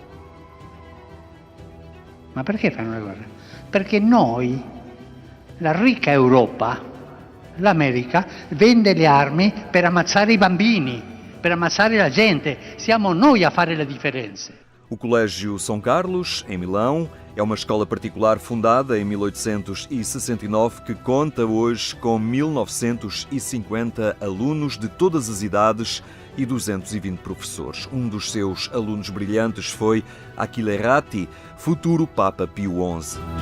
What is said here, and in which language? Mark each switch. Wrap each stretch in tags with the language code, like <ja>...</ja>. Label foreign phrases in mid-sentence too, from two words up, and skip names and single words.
<it>Ma perché fanno la guerra? Perché noi, la ricca Europa, l'America, vende le armi per ammazzare i bambini, per ammazzare la gente. Siamo noi a fare le differenze.</it> <pt>O Colégio São Carlos, em Milão, é uma escola particular fundada em 1869 que conta hoje com 1950 alunos de todas as idades e 220 professores. Um dos seus alunos brilhantes foi Achille Ratti, futuro Papa Pio XI.</pt>